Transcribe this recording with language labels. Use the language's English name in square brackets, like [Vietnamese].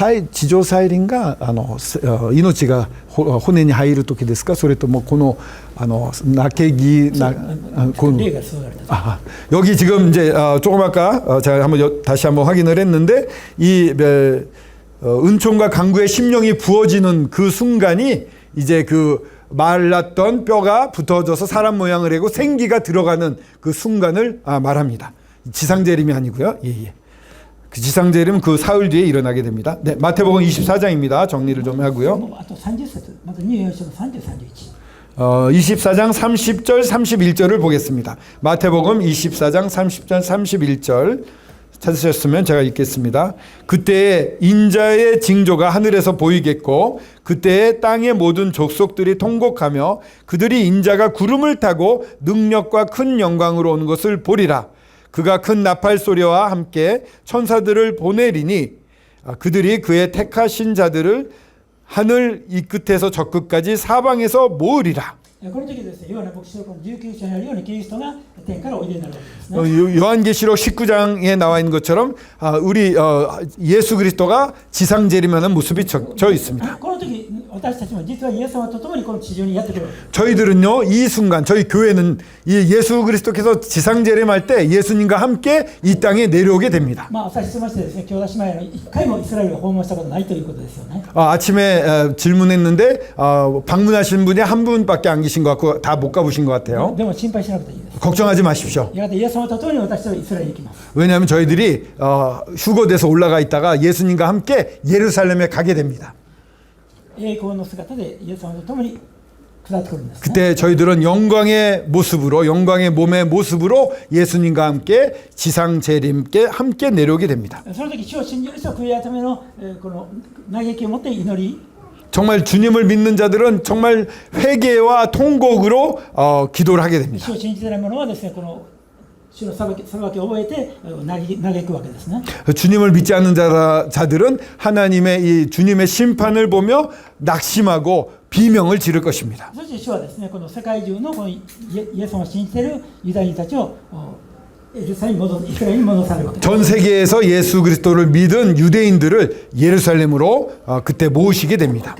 [Japanese] 地上再臨が命が骨に入る時ですか? それともこの泣けぎ霊が注がれた。 [Korean] 여기 지금 이제 조금 아까 제가 다시 한번 확인을 했는데 이 은총과 간구의 심령이 부어지는 그 순간이 이제 그 말랐던 뼈가 붙어져서 사람 모양을 하고 생기가 들어가는 그 순간을 말합니다. 지상재림이 아니고요. 예. 그 지상재림은 그 사흘 뒤에 일어나게 됩니다. 네, 마태복음 24장입니다. 정리를 좀 하고요. [Japanese] あと30節、また24章の30、31。 [Korean] 24장 30절 31절을 보겠습니다. 마태복음 24장 30절 31절 찾으셨으면 제가 읽겠습니다. 그때에 인자의 징조가 하늘에서 보이겠고 그때에 땅의 모든 족속들이 통곡하며 그들이 인자가 구름을 타고 능력과 큰 영광으로 오는 것을 보리라. 그가 큰 나팔 소리와 함께 천사들을 보내리니 그들이 그의 택하신 자들을 하늘 이 끝에서 저 끝까지 사방에서 모으리라. [Japanese] この時ですね、ヨハネ牧師の19章にあるようにキリストが天からおいでになるわけですね。 [Korean] 요한계시록 19장에 나와 있는 것처럼 우리 예수 그리스도가 지상재림하는 모습이 저 있습니다. [Japanese] この時私たちも実はイエス様と共にこの地上にやってくる。 [Korean] 저희들은요 이 순간 저희 교회는 이 예수 그리스도께서 지상재림할 때 예수님과 함께 이 땅에 내려오게 됩니다. [Japanese] 朝質問してですね、兄弟姉妹の一回もイスラエルを訪問したことないということですよね。 [Korean] 아침에 질문했는데 방문하신 분이 한 분밖에 안 계신 것 같고 다 못 가보신 것 같아요. [Japanese] でも心配しなくていいです。 [Korean] 걱정하지 마십시오. [Japanese] やがてイエス様と共に私たちはイスラエルに行きます。 [Korean] 왜냐하면 저희들이 휴거돼서 올라가 있다가 예수님과 함께 예루살렘에 가게 됩니다. [Japanese] 栄光の姿でイエス様と共に下ってくるんですね。 [Korean] 그때 저희들은 영광의 모습으로 영광의 몸의 모습으로 예수님과 함께 지상 재림께 함께 내려오게 됩니다. [Japanese] その時主を信じる人は悔い改めのこの嘆きを持って祈り [Korean] 정말 주님을 믿는 자들은 정말 회개와 통곡으로 기도를 하게 됩니다. [Japanese] 主を信じてない者はですねこの主の裁きを覚えて嘆くわけですね。 [Korean] 주님을 믿지 않는 자들은 하나님의 이 주님의 심판을 보며 낙심하고 비명을 지를 것입니다. [Japanese] そして主はですねこの世界中のこのイエス様を信じているユダヤ人たちをイスラエルに戻されるわけです。 [Korean] 전 세계에서 예수 그리스도를 믿은 유대인들을 예루살렘으로 그때 모으시게 됩니다.